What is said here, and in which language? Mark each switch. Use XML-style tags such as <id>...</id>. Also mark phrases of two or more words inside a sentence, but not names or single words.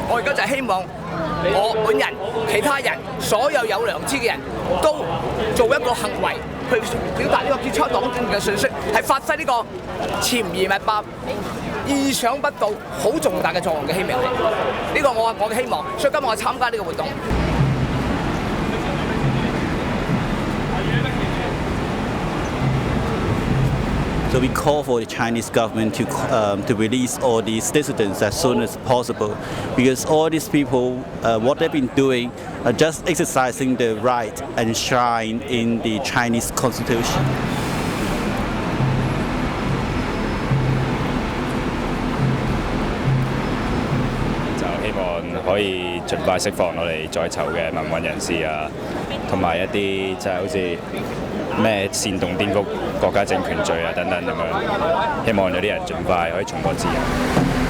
<yue>我而家就係希望我本人、其他人、所有有良知嘅人都做一個行為，去表達呢個結束一黨專政嘅信息，係發揮呢個潛移默化、意想不到、好重大嘅作用嘅希望嚟。呢個我嘅希望，所以今日我參加呢個活動。</yue> <en>So we call for the Chinese government to release all these dissidents as soon as possible, because all these people, what they've been doing, are just exercising the right enshrined in the Chinese Constitution.</en> <yue>就希望可以盡快釋放我哋在囚嘅民運人士啊，同埋一啲就係好似咩煽動顛覆國家政權罪啊等等咁樣，希望有啲人盡快可以重獲自由。</yue>